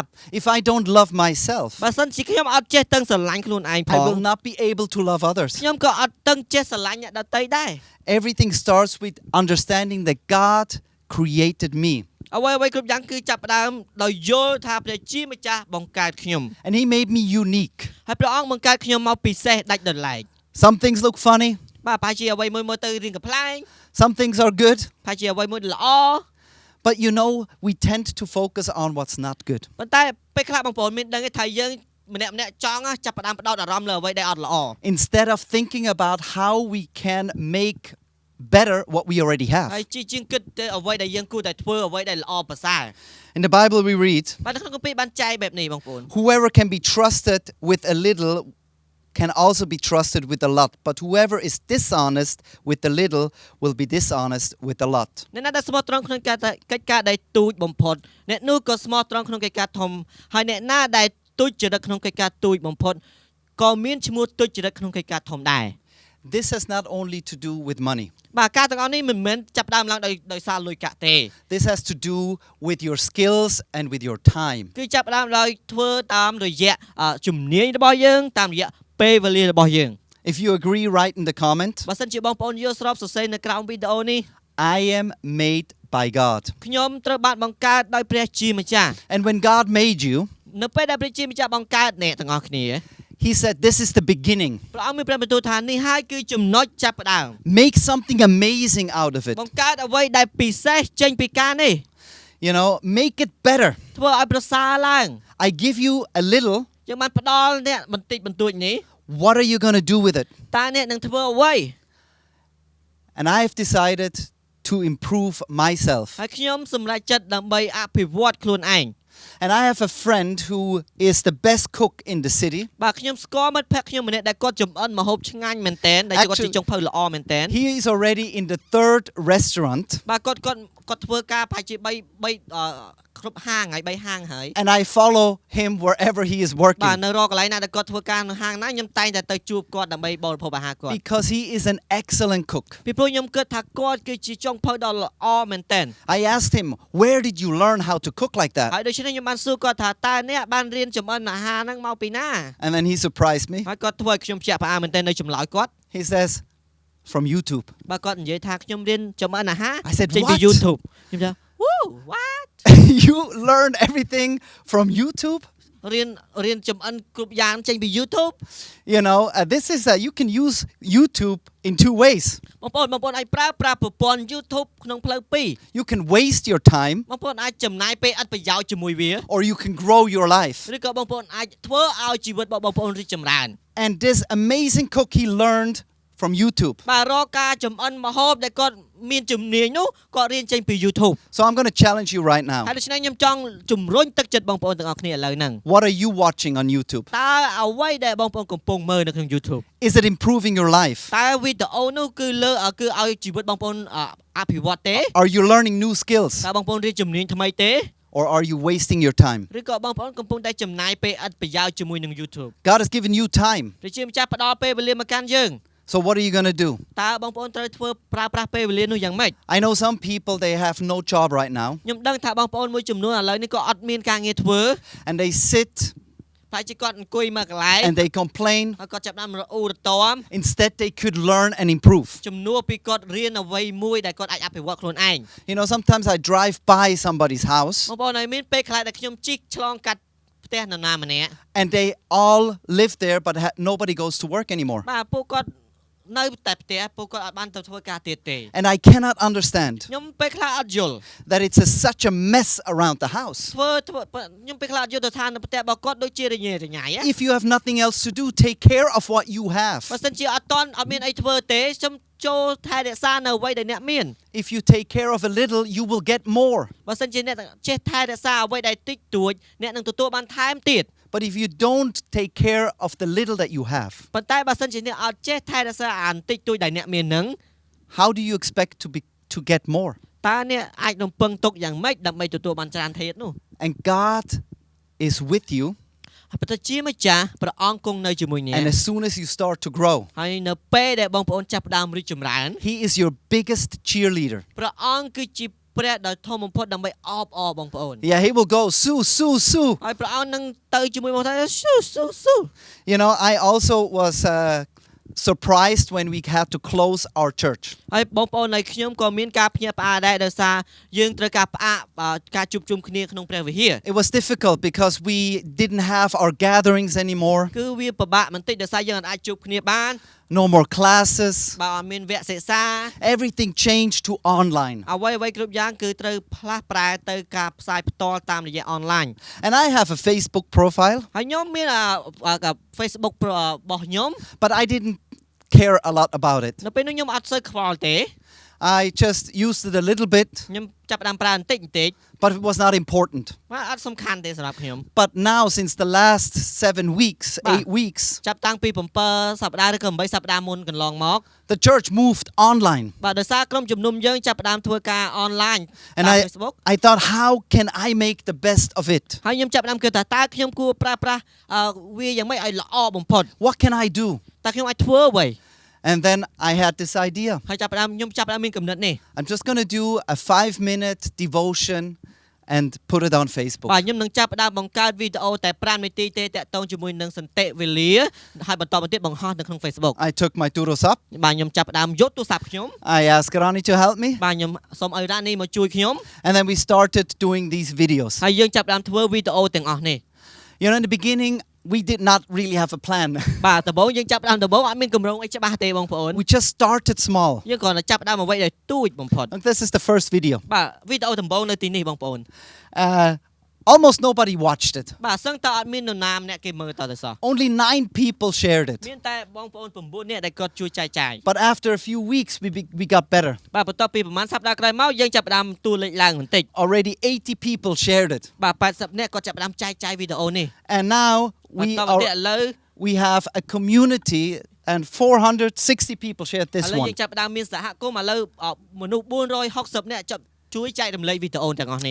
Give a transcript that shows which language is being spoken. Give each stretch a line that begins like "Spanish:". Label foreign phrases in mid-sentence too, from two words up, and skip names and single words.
English: If I don't love myself,
Khmer: បើសិនជាខ្ញុំអត់ចេះតឹងស្រឡាញ់ខ្លួនឯងផ
English: I
Khmer: ង
English: will not be able to love others.
Khmer: ខ្ញុំក៏អត់តឹងចេះស្រឡាញ់អ្នកដទៃដែរ
English: Everything starts with understanding that God created me.
Khmer: អ្វីៗគ្រប់យ៉ាងគឺចាប់ផ្ដើមដោយយល់ថាព្រះជាម្ចាស់បង្កើតខ្ញុំ
English: And He made me unique.
Khmer: ហើយព្រះអង្គបង្កើតខ្ញុំមកពិសេសដាច់ដោយឡែក
English: Some things look funny,
Khmer: បាទប្រហែលជាអ្វីមួយមើលទៅរៀងកំ pl ែង
English: some things are good,
Khmer: ប្រហែលជាអ្វីមួយល្អ
English: but you know, we tend to focus on what's not good.
Khmer: ប៉ុន្តែពេលខ្លះបងប្អូនមានដឹងទេថាយើងម្នាក់ចង់ចាប់ផ្ដើមផ្ដោតអារម្មណ៍លើអ្វីដែលអត់ល្អ
English: Instead of thinking about how we can make better what we already
Khmer: ហើយ
English: have.
Khmer: ជាងគិតទៅអ្វីដែលយើងគួរតែធ្វើអ្វីដែលល្អប្រសើរ
English: In the Bible we read,
Khmer: បាទនៅក្នុងគម្ពីរបានចែកបែបនេះបងប្អូន
English: whoever can be trusted with a little can also be trusted with a lot, but whoever is dishonest with a little will be dishonest with a lot.
Khmer: អ្នកណាដែលស្មោះត្រង់ក្នុងកិច្ចការដែលទូចបំផុតអ្នកនោះក៏ស្មោះត្រង់ក្នុងកិច្ចការធំហើយអ្នកណាដែលទូចចរិតក្នុងកិច្ចការទូចបំផុតក៏មានឈ្មោះទូចចរិតក្នុងកិច្ចការធំដែរ
English: This has not only to do with money.
Khmer: បាទការទាំងអស់នេះមិនមែនចាប់ផ្ដើមឡើងដោយសារលុយកាក់ទេ
English: This has to do with your skills and with your time.
Khmer: គឺចាប់ផ្ដើមដោយធ្វើតាមរយៈជំនាញរបស់យើងតាមរយៈពេលវេលារបស់យើង
English: If you agree, write in the comment,
Khmer: បើសិនជាបងប្អូនយល់ស្របសរសេរនៅក្រោមវីដេអូនេះ
English: I am made by God.
Khmer: ខ្ញុំត្រូវបានបង្កើតដោយព្រះជាម្ចាស់
English: And when God made you,
Khmer: នៅពេលដែលព្រះជាម្ចាស់បង្កើតអ្នកទាំងអស់គ្នា
English: He said, this is the beginning.
Khmer: ព្រះអង្គមានព្រះបន្ទូលថានេះហើយគឺចំណុចចាប់ផ្ដើម
English: Make something amazing out of it.
Khmer: បង្កើតអ្វីដែលពិសេសចេញពីការនេះ
English: You know, make it better.
Khmer: ធ្វើឲ្យប្រសើរឡើង
English: I give you a little.
Khmer: យើងបានផ្ដល់អ្នកបន្តិចបន្តួចនេះ
English: What are you going to do with it?
Khmer: តើអ្នកនឹងធ្វើអ្វី
English: And I have decided to improve myself.
Khmer: ហើយខ្ញុំសម្រេចចិត្តដើម្បីអភិវឌ្ឍខ្លួនឯង
English: And I have a friend who is the best cook in the city.
Khmer: បាទខ្ញុំស្គាល់មិត្តភក្តិខ្ញុំម្នាក់ដែលគាត់ចម្អិនម្ហូបឆ្ងាញ់មែនទែនដែលគាត់ជាចុងភៅល្អមែនទែន
English: He is already in the 3rd restaurant.
Khmer: បាទគាត់ធ្វើការប្រហែលជា3គ្រប់ហាងហើយ3ហាងហើយ
English: And I follow him wherever he is
Khmer: បាទ
English: working.
Khmer: នៅរកកន្លែងណាដែលគាត់ធ្វើការនៅហាងណាខ្ញុំតែងតែទៅជួបគាត់ដើម្បីបរិភោគអាហារគាត់
English: Because he is an excellent cook.
Khmer: ពីព្រោះខ្ញុំគិតថាគាត់គឺជាចុងភៅដ៏ល្អមែនទែន
English: I asked him, where did you learn how to cook like
Khmer: ហើយ
English: that?
Khmer: ដូច្នេះខ្ញុំបានសួរគាត់ថាតើអ្នកបានរៀនចម្អិនអាហារហ្នឹងមកពីណា
English: And then he surprised me.
Khmer: ហើយគាត់ធ្វើឲ្យខ្ញុំភ្ជាក់ផ្អើលមែនទែននៅចម្លើយគាត់
English: He says, from YouTube.
Khmer: បាទគាត់និយាយថាខ្ញុំរៀនចម្អិនអាហារ
English: I said,
Khmer: ចេញពី
English: what?
Khmer: YouTube ខ្ញុំថា
English: Woo what You learned everything from YouTube?
Khmer: រៀនចម្អិនគ្រប់យ៉ាងចេញពី YouTube
English: You know, this is you can use YouTube in 2 ways.
Khmer: បងប្អូនអាចប្រើប្រាស់ប្រព័ន្ធ YouTube ក្នុងផ្លូវពីរ
English: You can waste your time
Khmer: បងប្អូនអាចចំណាយពេលអត់ប្រយោជន៍ជាមួយវា
English: or you can grow your life.
Khmer: ឬក៏បងប្អូនអាចធ្វើឲ្យជីវិតរបស់បងប្អូនរីកចម្រើន
English: And this amazing cook he learned from YouTube.
Khmer: បាទរកការចម្អិនម្ហូបដែលគាត់មានជំនាញនោះគាត់រៀនចេញពី YouTube
English: So I'm going to challenge you right
Khmer: ហើយ
English: now.
Khmer: ដូច្នេះខ្ញុំចង់ជំរុញទឹកចិត្តបងប្អូនទាំងអស់គ្នាឥឡូវហ្នឹង
English: What are you watching on YouTube?
Khmer: តើអ្វីដែលបងប្អូនកំពុងមើលនៅក្នុង YouTube
English: Is it improving your life?
Khmer: តើវីដេអូនោះគឺឲ្យជីវិតបងប្អូនអភិវឌ្ឍទេ
English: Are you learning new skills?
Khmer: តើបងប្អូនរៀនជំនាញថ្មីទេ
English: Or are you wasting your time?
Khmer: ឬក៏បងប្អូនកំពុងតែចំណាយពេលឥតប្រយោជន៍ជាមួយនឹង YouTube
English: God has given you time.
Khmer: ព្រះជាម្ចាស់ផ្ដល់ពេលវេលាមកកាន់យើង
English: So what are you going to do?
Khmer: តើបងប្អូនត្រូវធ្វើប្រើប្រាស់ពេលវេលានោះយ៉ាងម៉េច
English: I know some people, they have no job right now.
Khmer: ខ្ញុំដឹងថាបងប្អូនមួយចំនួនឥឡូវនេះក៏អត់មានការងារធ្វើ
English: And they sit
Khmer: តែជាគាត់អង្គុយមកកន្លែង
English: and they complain.
Khmer: ហើយគាត់ចាប់ផ្ដើមរអ៊ូរទាំ
English: Instead, they could learn and improve.
Khmer: ជំនួសពីគាត់រៀនអ្វីមួយដែលគាត់អាចអភិវឌ្ឍខ្លួនឯង
English: You know, sometimes I drive by somebody's house
Khmer: បងប្អូនហើយមានពេលខ្លះដែលខ្ញុំជិះឆ្លងកាត់ផ្ទះនរណាម្នាក់
English: and they all live there, but nobody goes to work anymore.
Khmer: បាទពួកគាត់នៅតែផ្ទះពួកគាត់អត់បានទៅធ្វើការទៀតទេ
English: And I cannot understand
Khmer: ខ្ញុំពេលខ្លះអត់យល់
English: that it's such a mess around the house.
Khmer: ធ្វើខ្ញុំពេលខ្លះអត់យល់ទៅថានៅផ្ទះរបស់គាត់ដូចជារញ៉េរញ៉ៃ
English: If you have nothing else to do, take care of what you have.
Khmer: បើសិនជាអត់មានអីធ្វើទេខ្ញុំចូលថែរក្សានៅអ្វីដែលអ្នកមាន
English: If you take care of a little, you will get more.
Khmer: បើសិនជាអ្នកចេះថែរក្សាអ្វីដែលតិចតួចអ្នកនឹងទទួលបានថែមទៀត
English: But if you don't take care of the little that you have,
Khmer: ប៉ុន្តែបើសិនជាអ្នកអត់ចេះថែរក្សាអាបន្តិចតួចដែលអ្នកមាននឹង
English: how do you expect to get more?
Khmer: តើអ្នកអាចរំពឹងទុកយ៉ាងម៉េចដើម្បីទទួលបានច្រើនទៀតនោះ
English: And God is with you,
Khmer: ហើយប្រជាម្ចាស់ព្រះអង្គគង់នៅជាមួយអ្នក
English: and as soon as you start to grow,
Khmer: ហើយនៅពេលដែលបងប្អូនចាប់ផ្ដើមរីកចម្រើន
English: He is your biggest cheerleader.
Khmer: ព្រះអង្គគឺជាព្រះដ៏ធំបំផុតដើម្បីអបអរបងប្អូន
English: Yeah, He will go, Sue, Sue, Sue.
Khmer: ហើយព្រះអង្គនឹងទៅជាមួយបងថាស៊ូ
English: You know, I also was surprised when we had to close our church.
Khmer: ហើយបងប្អូននៃខ្ញុំក៏មានការភ្ញាក់ផ្អើលដែរដោយសារយើងត្រូវការផ្អាកការជួបជុំគ្នាក្នុងព្រះវិហារ
English: It was difficult because we didn't have our gatherings anymore.
Khmer: គឺវាពិបាកបន្តិចដោយសារយើងអាចជួបគ្នាបាន
English: No more classes.
Khmer: បើអត់មានវគ្គសិក្សា
English: Everything changed to online.
Khmer: អ្វីគ្រប់យ៉ាងគឺត្រូវផ្លាស់ប្រែទៅការផ្សាយផ្ទាល់តាមរយៈអនឡាញ
English: And I have a Facebook profile,
Khmer: ហើយខ្ញុំមានFacebook របស់ខ្ញុំ
English: but I didn't care a lot about it.
Khmer: នៅពេលនោះខ្ញុំអត់សូវខ្វល់ទេ
English: I just used it a little bit,
Khmer: ខ្ញុំចាប់ផ្ដើមប្រើបន្តិច
English: but it was not important.
Khmer: បាទអត់សំខាន់ទេសម្រាប់ខ្ញុំ
English: But now, since the last 7 weeks, 8 weeks,
Khmer: ចាប់តាំងពី7សប្តាហ៍ឬក៏8សប្តាហ៍មុនកន្លងមក
English: the church moved online.
Khmer: បាទដោយសារក្រុមជំនុំយើងចាប់ផ្ដើមធ្វើការអនឡាញ
English: And
Khmer: តាម
English: I
Khmer: Facebook
English: thought, how can I make the best of it?
Khmer: ហើយខ្ញុំចាប់ផ្ដើមគិតថាតើខ្ញុំគួរប្រើប្រាស់វាយ៉ាងម៉េចឲ្យល្អបំផុត
English: What can I do?
Khmer: តើខ្ញុំអាចធ្វើអ្វី
English: And then I had this idea.
Khmer: ហើយចាប់ផ្ដើមខ្ញុំចាប់ផ្ដើមមានគំនិតនេះ
English: I'm just going to do a 5-minute devotion and put it on Facebook.
Khmer: បាទខ្ញុំនឹងចាប់ផ្ដើមបង្កើតវីដេអូតែ5នាទីទេតាក់ទងជាមួយនឹងសន្តិវេលាហើយបន្តមកទៀតបង្ហោះនៅក្នុង Facebook
English: I took my turosap.
Khmer: បាទខ្ញុំចាប់ផ្ដើមយកទូរស័ព្ទខ្ញុំ
English: I asked Rani to help me.
Khmer: បាទខ្ញុំសូមឲ្យរ៉ានីមកជួយខ្ញុំ
English: And then we started doing these videos.
Khmer: ហើយយើងចាប់ផ្ដើមធ្វើវីដេអូទាំងអស់នេះ
English: You know, in the beginning, we did not really have a plan.
Khmer: បាទដំបូងយើងចាប់ផ្ដើមដំបូងអត់មានគម្រោងអីច្បាស់ទេបងប្អូន
English: We just started small.
Khmer: យើងគ្រាន់តែចាប់ផ្ដើមអ្វីដែលទូចបំផុត
English: And this is the first video.
Khmer: បាទវីដេអូដំបូងនៅទីនេះបងប្អូន
English: Almost nobody watched it.
Khmer: បាទសឹងតែអត់មាននរណាម្នាក់គេមើលតទៅសោះ
English: Only 9 people shared it.
Khmer: មានតែបងប្អូន9នាក់ដែលគាត់ជួយចែកចាយ
English: But after a few weeks, we got better.
Khmer: បាទបន្ទាប់ពីប្រហែលសប្តាហ៍ក្រោយមកយើងចាប់ផ្ដើមតួលេខឡើងបន្តិច
English: Already 80 people shared it.
Khmer: បាទ80នាក់គាត់ចាប់ផ្ដើមចែកចាយវីដេអូនេះ
English: And now
Khmer: បន្តមកទៀតឥឡូវ
English: we have a community and 460 people shared
Khmer: ឥ
English: this
Khmer: ឡូវ
English: one.
Khmer: យើងចាប់ផ្ដើមមានសហគមន៍ឥឡូវមនុស្ស460នាក់ចាប់ជួយចែករំលែកវីដេអូទាំងអស់នេះ